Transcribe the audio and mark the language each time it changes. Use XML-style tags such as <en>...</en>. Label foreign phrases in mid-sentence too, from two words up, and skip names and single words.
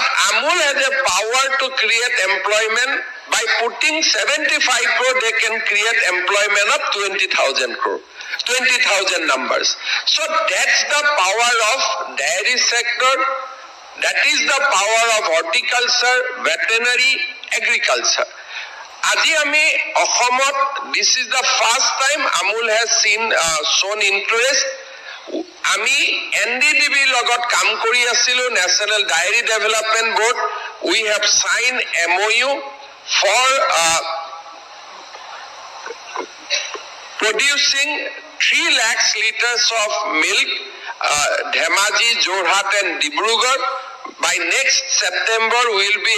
<en>Amul has a power to create employment by putting 75 crore they can create employment of 20,000 crore 20,000 numbers so that's the power of dairy sector that is the power of horticulture veterinary agriculture</en> <as>আজি আমি অসমত</as> <en>this is the first time Amul has shown interest</en> <as>আমি NDDB লগত কাম কৰি আছিলো</as> <en>National Dairy Development Board we have signed MOU for producing 3 lakh liters of milk Dhemaji Jorhat and Dibrugarh by next September we will be</en>